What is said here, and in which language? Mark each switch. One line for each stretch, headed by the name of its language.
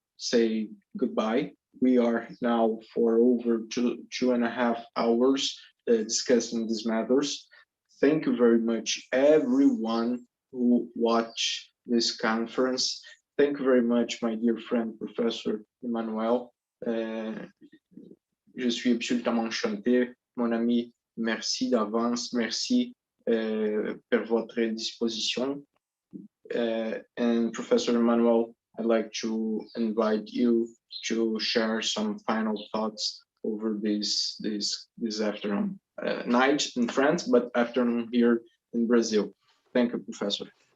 English: Say goodbye. We are now for over two and a half hours discussing these matters. Thank you very much, everyone who watched this conference. Thank you very much, my dear friend, Professor Emmanuel.
French: Je suis absolument enchanté, mon ami. Merci d'avance. Merci pour votre disposition.
English: And Professor Emmanuel, I'd like to invite you to share some final thoughts over this afternoon. Night in France, but afternoon here in Brazil. Thank you, Professor.